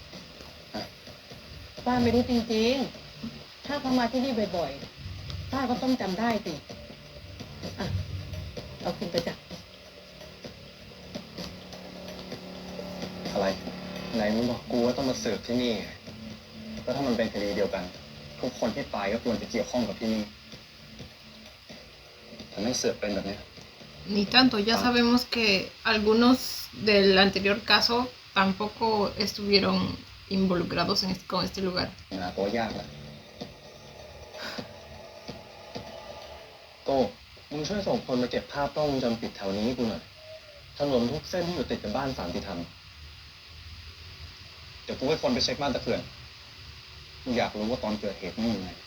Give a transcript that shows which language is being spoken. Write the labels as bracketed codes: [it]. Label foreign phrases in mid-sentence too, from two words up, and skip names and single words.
[th] ป้าไม่รู้จริงๆ ถ้าเขามาที่นี่บ่อยๆ ป้าก็ต้องจำได้สิอ่ะเอาคุณไปจ้ะ อะไรไหนมึงบอกกูว่าต้องมาเสิร์ฟที่นี่ก็ถ้ามันเป็นคดีเดียวกัน ทุกคนที่ตายก็ควรจะเกี่ยวข้องกับที่นี่แต่ไม่เสิร์ฟเป็นแบบเนี้ย [es] Ni tanto, ya sabemos que algunos del anterior caso tampoco estuvieron involucrados con este lugar. [th] หาตัวยากแหละโตมึงช่วยส่งคนมาเก็บภาพกล้องวงจรปิดแถวนี้ให้กูหน่อยถนนทุกเส้นที่อยู่ติดกับบ้านสันติธรรมเดี๋ยวกูให้คนไปเช็คบ้านตะเขื่อนมึงอยากรู้ว่าตอนเกิดเหตุนี่ยังไง